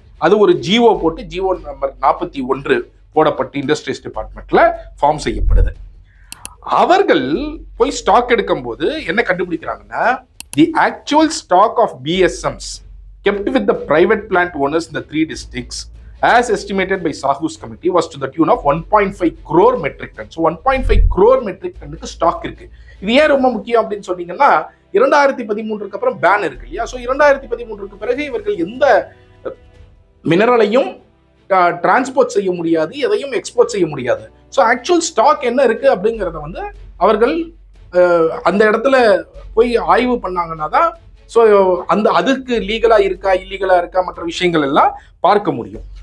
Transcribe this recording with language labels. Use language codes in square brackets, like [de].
[ta] அது ஒரு ஜிஓ போட்டு, ஜிஓ நம்பர் 41 போடப்பட்டு இண்டஸ்ட்ரீஸ் டிபார்ட்மெண்ட்ல ஃபார்ம் செய்யப்படுது. அவர்கள் போய் ஸ்டாக் எடுக்கும் போது என்ன கண்டுபிடிக்கிறாங்கன்னா, [en] The actual stock of BSMs kept with the private plant owners in the 3 districts as estimated by Sahu's committee was to the tune of 1.5 crore metric ton. [ta] So 1.5 crore metric tonனுக்கு stock இருக்கு. இது ஏன் ரொம்ப முக்கியம் அப்படின்னு சொன்னீங்கன்னா 2013க்கு அப்புறம் pan இருக்கு இல்லையா? ஸோ 2013க்கு பிறகு இவர்கள் எந்த மினரலையும் டிரான்ஸ்போர்ட் செய்ய முடியாது, எதையும் எக்ஸ்போர்ட் செய்ய முடியாது. ஸோ ஆக்சுவல் ஸ்டாக் என்ன இருக்கு அப்படிங்கிறத வந்து அவர்கள் அந்த இடத்துல போய் ஆய்வு பண்ணாங்கன்னா தான் ஸோ அதுக்கு லீகலா இருக்கா இல்லீகலா இருக்கா மற்ற விஷயங்கள் எல்லாம் பார்க்க முடியும்.